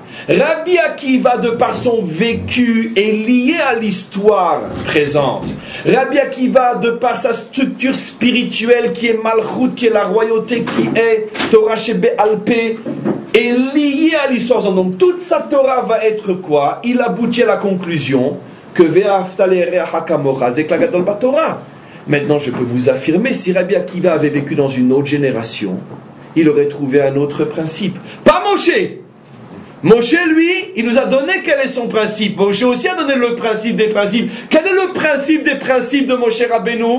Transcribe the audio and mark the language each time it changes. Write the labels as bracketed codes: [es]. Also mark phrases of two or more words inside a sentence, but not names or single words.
[fr] Rabbi Akiva, de par son vécu, est lié à l'histoire présente. Rabbi Akiva, de par sa structure spirituelle qui est Malchut, qui est la royauté, qui est [he] תורה שבעל פה, [fr] est lié à l'histoire. Donc toute sa Torah va être quoi? Il aboutit à la conclusion que [he] ואהבת לרעך כמוך, [fr] c'est la [he] גדול בתורה. [fr] Maintenant, je peux vous affirmer, si Rabbi Akiva avait vécu dans une autre génération, il aurait trouvé un autre principe. Pas Moshe. Moshe, lui, il nous a donné quel est son principe. Moshe aussi a donné le principe des principes. Quel est le principe des principes de Moshe Rabbeinu?